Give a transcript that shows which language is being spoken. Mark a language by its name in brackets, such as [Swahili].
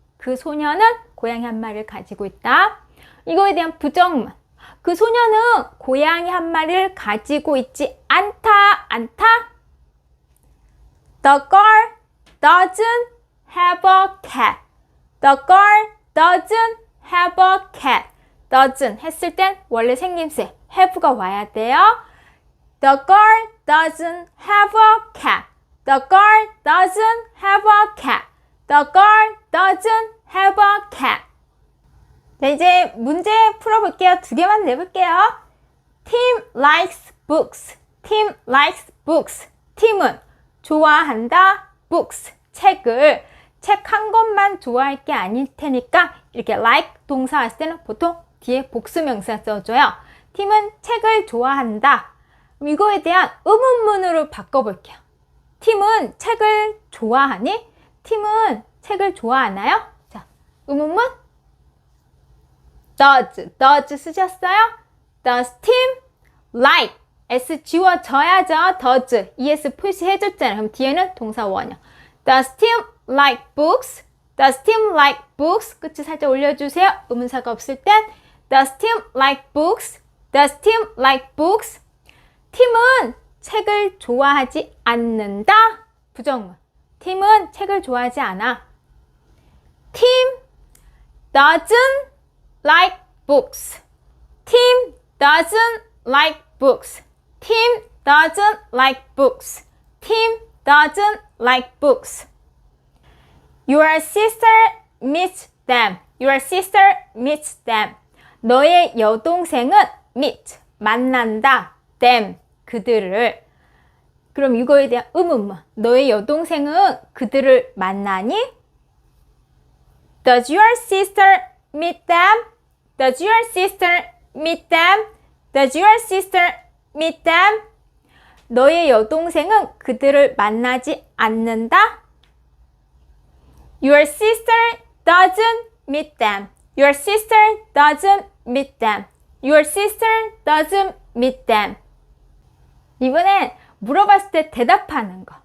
[Korean] 그 소녀는 고양이 한 마리를 가지고 있다. 이거에 대한 부정문. 그 소녀는 고양이 한 마리를 가지고 있지 않다. [English] The girl doesn't have a cat. The girl doesn't have a cat. [Korean] doesn't 했을 땐 원래 생김새 have가 와야 돼요. [English] The girl doesn't have a cat. The girl doesn't have a cat. The girl doesn't have a cat. [Korean] 자, 이제 문제 풀어볼게요. 2개만 내볼게요. [English] Tim likes books. Tim likes books. [Korean] 팀은 좋아한다. [English] books. [Korean] 책을. 책 한 권만 좋아할 게 아닐 테니까 이렇게 like 동사 왔을 때는 보통 뒤에 복수명사 써줘요. 팀은 책을 좋아한다. 그럼 이거에 대한 의문문으로 바꿔볼게요. 팀은 책을 좋아하니? 팀은 책을 좋아하나요? 자, 의문문 does 쓰셨어요? [English] Does team like S [Korean] 지워져야죠. does es 표시해줬잖아요. 그럼 뒤에는 동사 원형. [English] Does team like books? Does team like books? [Korean] 끝을 살짝 올려주세요. 의문사가 없을 땐 [English] Does team like books? Does team like books? [Korean] 팀은 책을 좋아하지 않는다. 부정문. 팀은 책을 좋아하지 않아. [English] Team doesn't like books. Team doesn't like books. Team doesn't like books. Team doesn't like books. Your sister meets them. Your sister meets them. [Korean] 너의 여동생은 meet, 만난다. them, 그들을. 그럼 이거에 대한 의문문. 너의 여동생은 그들을 만나니? [English] Does your sister meet them? Does your sister meet them? Does your sister meet them? [Korean] 너의 여동생은 그들을 만나지 않는다? [English] Your sister doesn't meet them. Your sister doesn't meet them. Your sister doesn't meet them. [Korean] 이번엔 물어봤을 때 대답하는 거.